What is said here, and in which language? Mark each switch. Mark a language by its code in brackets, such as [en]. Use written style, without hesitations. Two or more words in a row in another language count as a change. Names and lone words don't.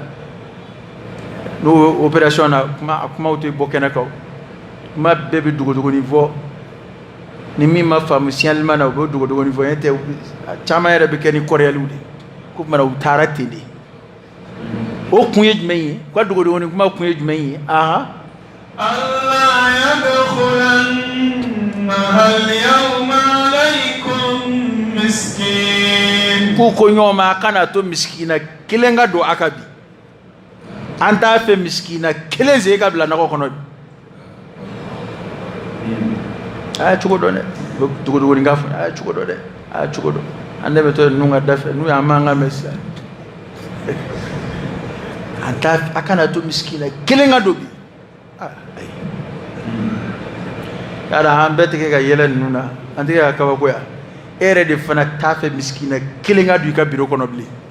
[bm] opération na kumaw tɛ bɔ kɛnɛ kan kuma bɛɛ bɛ dogodogonin fɔ ni min ma faamu signalement na u bɛ dogodogonin fɔ n'o tɛ caman yɛrɛ bɛ kɛ ni kɔrɔyaliw de ko tuma na u taara ten de o kun ye jumɛn ye u ka dogodogonin kuma kun ye jumɛn ye [ar] ألا يدخلنها اليوم عليكم مسكين. [bm] k'u ko ɲɔgɔn ma a kana to miskina kelen ka don a ka bi an t'a fɛ miskina kelen sen ka bila nɔgɔ kɔnɔ bi a ye cogo dɔn dɛ dogodogonin ka fɔ a ye cogo dɔn dɛ a ye cogo dɔn an de bɛ to ninnu ka da fɛ n'u y'an mankan mɛn sisan a kana to miskina kelen ka don bi yala an bɛɛ tɛ ka yɛlɛ ninnu na an tɛ ka kabakoya e yɛrɛ de fana t'a fɛ miskina kelen ka don i ka biro kɔnɔ bilen